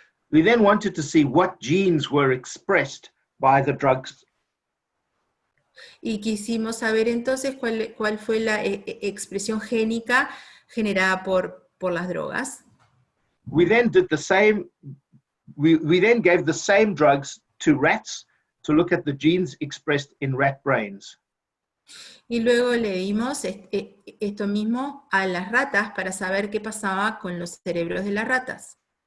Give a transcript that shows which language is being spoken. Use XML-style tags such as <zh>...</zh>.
<en>We then wanted to see what genes were expressed by the drugs.</en> <es>Y quisimos saber entonces cuál fue la expresión génica generada por las drogas.</es> <en>We then did the same. We then gave the same drugs to rats to look at the genes expressed in rat brains.</en> <es>Y luego le dimos esto mismo a las ratas para saber qué pasaba con los cerebros de las ratas.</es>